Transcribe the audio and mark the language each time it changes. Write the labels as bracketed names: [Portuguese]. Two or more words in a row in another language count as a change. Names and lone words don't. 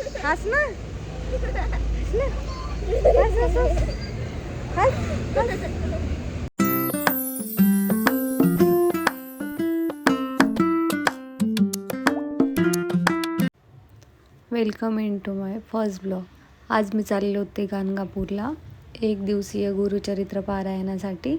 [Marathi] हस ना, हस हस हस हस. [English] welcome in to my first blog. [Marathi] आज मी चालले होते गाणगापूरला 1 दिवसीय गुरुचरित्र पारायणासाठी.